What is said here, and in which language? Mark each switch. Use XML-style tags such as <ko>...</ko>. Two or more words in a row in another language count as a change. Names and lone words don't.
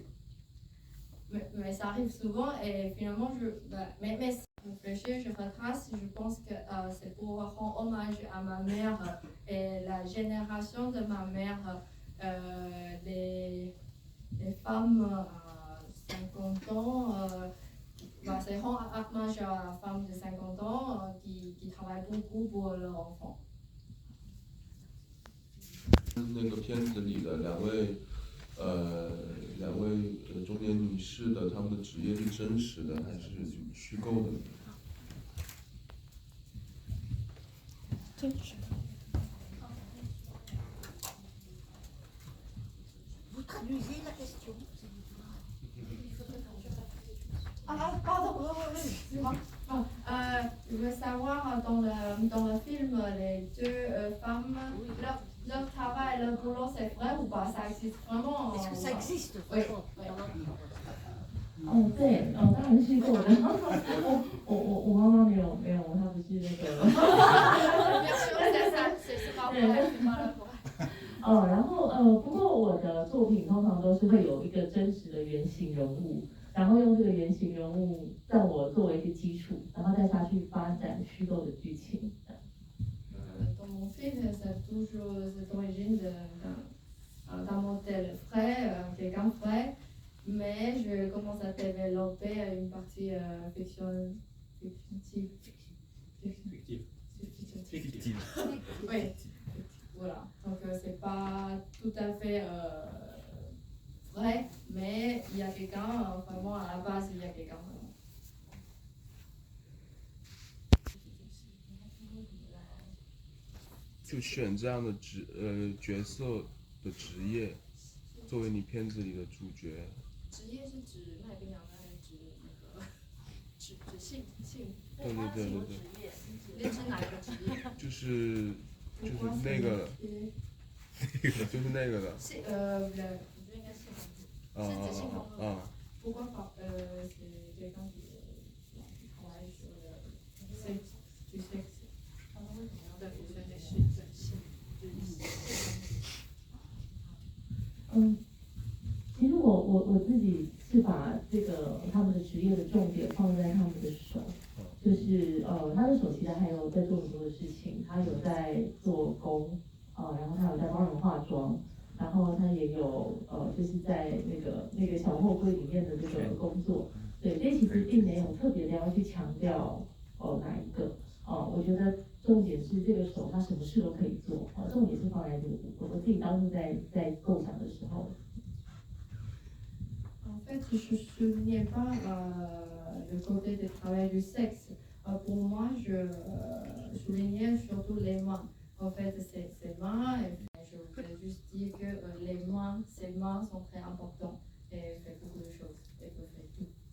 <fr>Mais ça arrive souvent et finalement, mais réfléchir, je retrace, je pense que c'est pour rendre hommage à ma mère et la génération de ma mère, les femmes à 50 ans, c'est rendre hommage à la femme de 50 ans qui travaille beaucoup pour leurs enfants.</fr> <zh>那个片子里的两位中年女士的她们的职业是真实的还是虚构的？</zh> <fr>真实。Vous traduisez la question. Ah, pardon, oui. Je veux savoir, dans le film, les deux femmes, leur travail, leur boulot, c'est vrai ou pas? Ça existe vraiment? Est-ce que ça existe? Oui.</fr> <zh>对，当然是虚构的。我妈妈没有，她不是那个然后不过我的作品通常都是会有一个真实的原型人物，然后用这个原型人物让我作为一个基础，然后再下去发展虚构的剧情。</zh> <fr>Dans mon film, ça a toujours cette origine d'un modèle frais, quelqu'un frais, mais je commence à développer une partie fictive. Oui, voilà. Donc c'est pas tout à fait vrai, mais il y a quelqu'un, vraiment à la base, il y a quelqu'un vraiment.</fr> <zh>就选这样的角色的职业作为你片子里的主角。职业是指卖槟榔的，还是指那个指性？对对对对对。你指哪个职业？就是那个，就是那个的。我觉得应该是指性工作。不过是</zh> <fr>quelqu'un qui travaille sur le sexe, du sexe.</fr> <zh>他们为什么要在服装内是整性？其实我自己是把这个他们的职业的重点放在他们的手，就是他的手其实还有在做很多的事情，他有在做工，然后他有在帮人化妆，然后他也有就是在那个小货柜里面的这个工作，对，所以其实并没有特别的要去强调哪一个，我觉得重点是这个手他什么事都可以做，重点是放在这个部分，我自己当初在构想的时候。</zh> <fr>En fait, je ne soulignais pas le côté du travail du sexe. Pour moi, je soulignais surtout les mains. En fait, ces mains, je voudrais juste dire que ces mains sont très importantes et fait beaucoup de choses et peuvent faire tout.</fr>